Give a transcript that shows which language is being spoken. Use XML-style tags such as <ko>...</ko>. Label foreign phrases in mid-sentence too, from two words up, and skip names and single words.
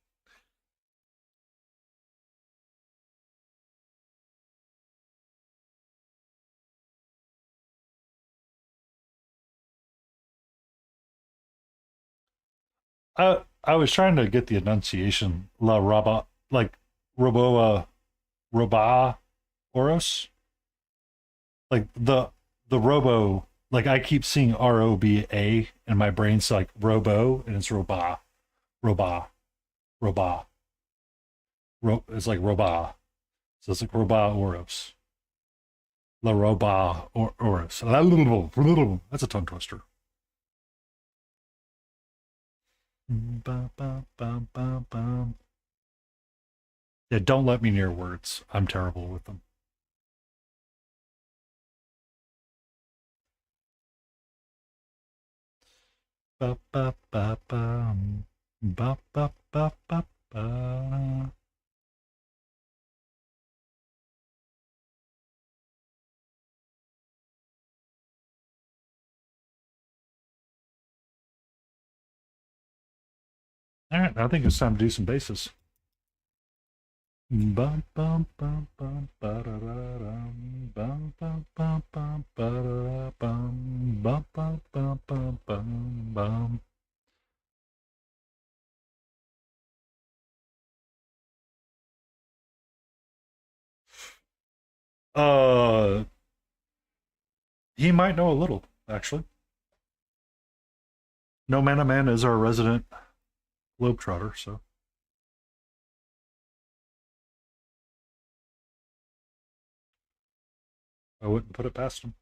<en>I was trying to get the enunciation La Raba, like Roboa Roba Oros. like the robo, like I keep seeing ROBA in my brain, so like robo, and it's roba, roba, roba, it's like roba, so it's like roba oros, la roba oros. That's a tongue twister. Yeah, don't let me near words. I'm terrible with them. Ba ba ba ba ba ba ba ba ba. All right, I think it's time to do some bases. Bum bum bum bum ba da da dum bum bum bum bum ba da bum bum bum bum bum bum bum. Uh, he might know a little, actually. No Mana Man is our resident globetrotter, so I wouldn't put it past him.</en>